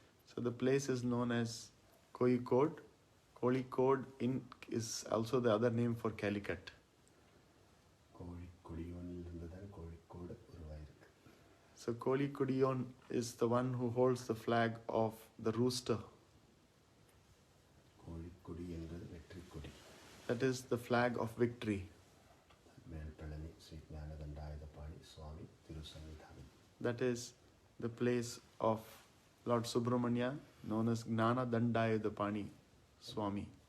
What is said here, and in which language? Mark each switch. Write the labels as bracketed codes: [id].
[en] So the place is known as Kozhikode. Kozhikode is also the other name for Calicut. [ta] கோழிக்குடியோனில் இருந்து தான் கோழிக்கோடு உருவாயிருக்கு. [en] So Kozhikodiyon is the one who holds the flag of the rooster. [ta] கோழிக்குடி என்பது வெற்றி கொடி. [en] That is the flag of victory. [ta] மேல்பழனி Sri ஞானதண்டாயுதபாணி Swami திருசன்னிதானம். [en] That is the place of Lord Subramanya, known as Jnana Dhandayuthapani Swami.